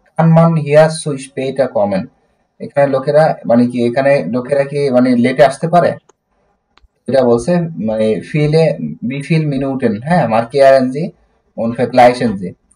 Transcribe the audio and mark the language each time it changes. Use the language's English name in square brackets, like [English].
[German] Kann man hier zu später kommen? [Bangla] এখানে লোকেরা মানে কি, এখানে লোকেরা কি মানে লেটে আসতে পারে? এটা বলছে মানে [German] wie viel Minuten, হ্যাঁ, markieren Sie und vergleichen Sie।